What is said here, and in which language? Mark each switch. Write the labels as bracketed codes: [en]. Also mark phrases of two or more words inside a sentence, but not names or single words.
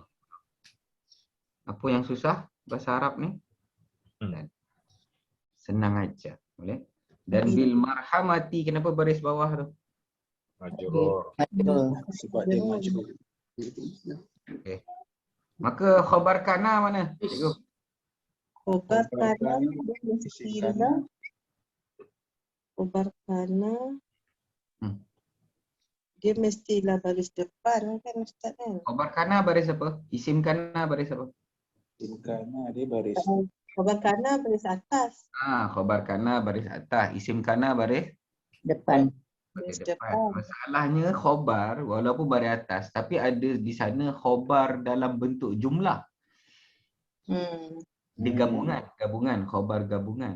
[ms] Apa yang susah bahasa Arab ni? Hmm. Senang aja, boleh? Dan [ar] بالمرحمة, [ms] kenapa baris bawah tu? Majrur. Majrur. Sebab dia majrur. Maka [ar] خبر كان [ms] mana? Cikgu. Khobar Khobar kana kana, dia isim mestilah kana. [ar] خبر كان Hmm. [ms] dia mestilah baris depan kan Ustaz kan? [ar] خبر كان [ms] baris apa? [ar] اسم كان [ms] baris apa? [ar] اسم كان [ms] dia baris. [ar] خبر كان [ms] baris atas. [ar] خبر كان [ms] baris atas, [ar] اسم كان [ms] baris Depan. baris Baris depan. depan. Masalahnya khabar walaupun baris atas tapi ada di sana khabar dalam bentuk jumlah. Dia gabungan, khabar gabungan.